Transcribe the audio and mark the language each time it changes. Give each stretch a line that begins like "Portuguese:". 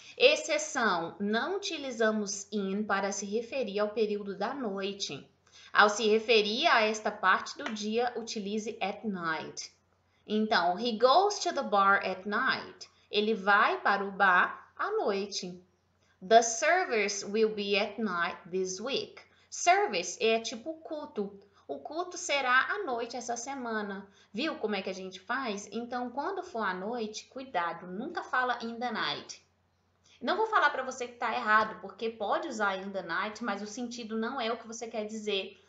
Portuguese: Exceção, não utilizamos in para se referir ao período da noite. Ao se referir a esta parte do dia, utilize
English: at night.
Portuguese: Então,
English: he goes to the bar at night.
Portuguese: Ele vai para o bar à noite.
English: The service will be at night this week.
Portuguese: Service é tipo culto. O culto será à noite essa semana. Viu como é que a gente faz? Então, quando for à noite, cuidado, nunca fala
English: in the night.
Portuguese: Não vou falar para você que está errado, porque pode usar
English: in the night,
Portuguese: mas o sentido não é o que você quer dizer.